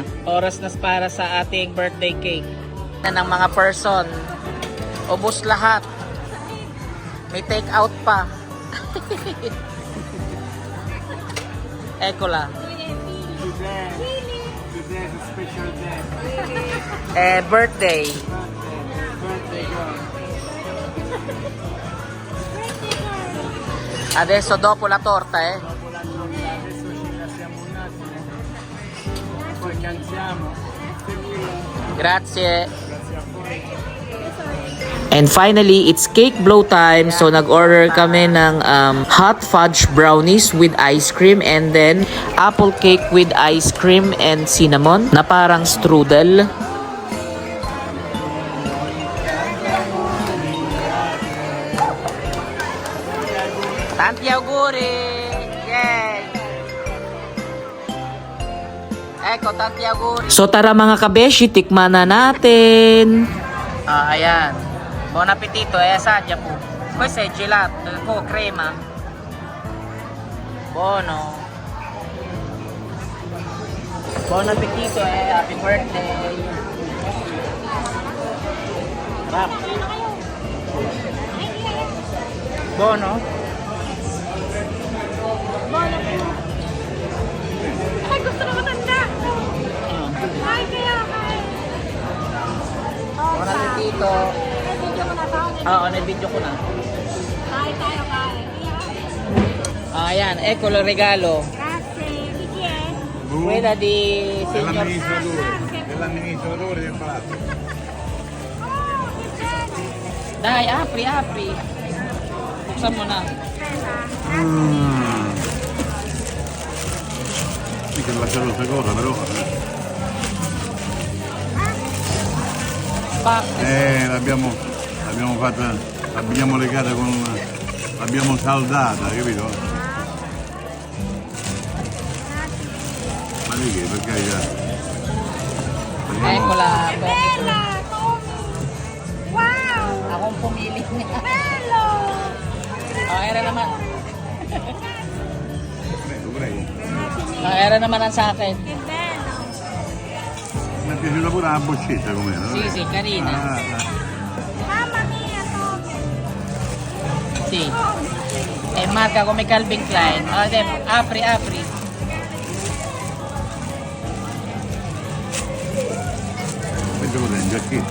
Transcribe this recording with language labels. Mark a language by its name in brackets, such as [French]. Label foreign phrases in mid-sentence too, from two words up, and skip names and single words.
[Filipino] Oras na para sa ating birthday cake. Ng mga person. Ubos lahat. May [English] take out [Filipino] pa. Ekola. [English] Today is a special day. Birthday. Birthday girl. [Italian] Adesso dopo la torta, Dopo la torta adesso ci lasciamo un attimo. Poi cantiamo. Grazie. Grazie a voi. [English] And finally, it's cake blow time. So [Filipino] nag-order kami ng [English] hot fudge brownies with ice cream, and then apple cake with ice cream and cinnamon [Filipino] na parang strudel. [Italian] Tanti auguri! Yay! Ecco, tanti auguri! [Filipino] So tara mga kabeshi, tikman na natin. Ayan. [Italian] Buon appetito, assaggia po. Questo è gelato, con crema. Buono. Buon appetito, [English] happy birthday. [Italian] Sarap. Buono. [Filipino] Ay, gusto na matanda. Ay, kaya kain. [Italian] Buon appetito. [Filipino] May video mo na ba? Oo, na-video ko na. Kain tayo, kain. Ayan, [Italian] ecco il regalo. Grazie. Di chi è? Quella di signor... Dell'amministratore del palazzo. Oh, che bello. Dai, apri, apri. [Filipino] Buksan mo na. [Italian] Aspetta. Sì, che lasciato questa cosa però. Pak. L'abbiamo fatta, l'abbiamo legata con l'abbiamo saldata, capito? Ma di che, per carità. Eccola. Bella, Tommy. Wow. [Filipino] Akong pumili niya. [Italian] Bello. [Filipino] Era naman. [Italian] Prego, prego. [Filipino] Era naman ang sa akin. [Italian] Che bello. Mi è piaciuta pure la boccetta com'era. Sì, sì, carina. Mamma mia, Tokyo. Sì. È marca come Calvin Klein. Apri, apri. Questo cos'è, un giacchetto?